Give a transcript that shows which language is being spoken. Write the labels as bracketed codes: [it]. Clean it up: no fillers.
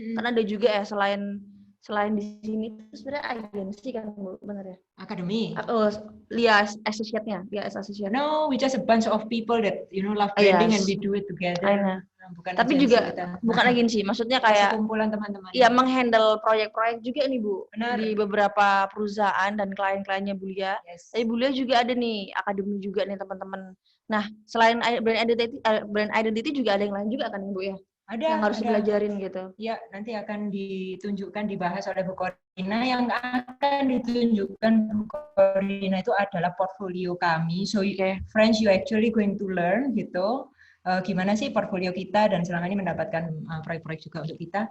[id] Kan ada juga ya selain di sini itu sebenarnya agensi kan Bu, benar ya? Akademi. Lia associate-nya, Lia associate. [en] No, we just a bunch of people that love branding and we do it together. [id] Bukan tapi agensi juga kita. bukan agensi, maksudnya kayak sekumpulan teman-teman. Iya, menghandle proyek-proyek juga nih Bu. Benar. Di beberapa perusahaan dan klien-kliennya Bu Lia. [en] Yes. [id] Tapi Bu Lia juga ada nih akademi juga nih teman-teman. Nah, selain brand identity juga ada yang lain juga kan Bu ya? Ada, yang harus dipelajarin gitu. Ya, nanti akan ditunjukkan, dibahas oleh Bu Corina. Yang akan ditunjukkan Bu Corina itu adalah portfolio kami. [en] So, friends, you actually going to learn [id] gitu. Gimana sih portfolio kita dan selama ini mendapatkan proyek-proyek juga untuk kita.